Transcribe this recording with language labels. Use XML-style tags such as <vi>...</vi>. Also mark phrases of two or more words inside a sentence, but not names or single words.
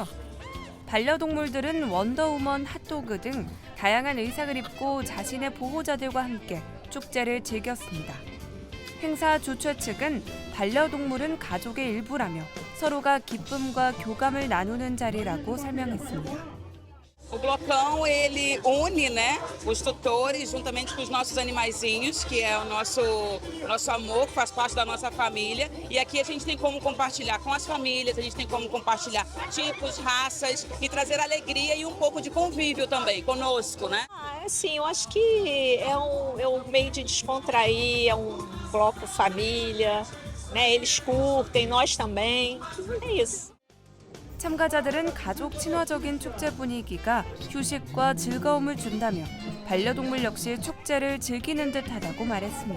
<ko>반려동물들은 원더우먼, 핫도그 등 다양한 의상을 입고 자신의 보호자들과 함께 축제를 즐겼습니다. 행사 주최 측은 반려동물은 ga족의 일부라며 서로가 기쁨과 교감을 nanu는 자리라고 설명했습니다.</ko> <pt>O blocão, ele une, né, os tutores juntamente com os nossos animaizinhos, que é o nosso amor, que faz parte da nossa família. E aqui a gente tem como compartilhar com as famílias, a gente tem como compartilhar tipos, raças e trazer alegria e um pouco de convívio também conosco, né? Assim, eu acho que é um meio de descontrair, é bloco família, né? Eles curtem, nós também. É isso.</pt> <ko>참가자들은 가족 친화적인 축제 분위기가 휴식과 즐거움을 준다며 반려동물 역시 축제를 즐기는 듯하다고 말했습니다.</ko>